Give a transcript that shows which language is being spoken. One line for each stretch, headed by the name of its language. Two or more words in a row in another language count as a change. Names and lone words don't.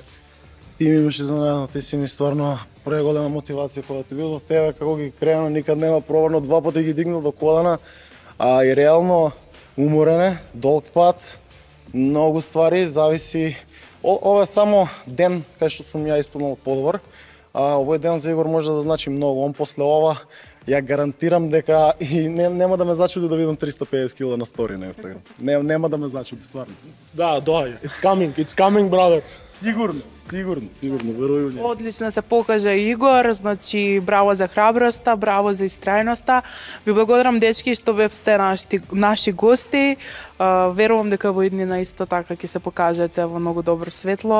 Macedonian: Ти ми имаш изненадено, ти си ми стварно преголема мотивација кога те видов тебе како ги крена, никад нема пробано, 2 пати ги дигнал до колена, а и реално уморене, долг пат, многу ствари, зависи. Ова е само ден кај што сум ја исполнил подобар, а овој ден за Игор може да значи многу. Он после ова ја гарантирам дека и нема да ме зачуди да видам 350 кила на стори на Инстаграм. Нема да ме зачуди стварно. Да, доаѓа.
English: It's coming, brother.
Macedonian: Сигурно, верувај ми. Одлично се покажа Игор, значи браво за храброста, браво за истрајноста. Ви благодарам дечки што бевте наши гости. Верувам дека во иднина исто така ќе се покажете во многу добро светло.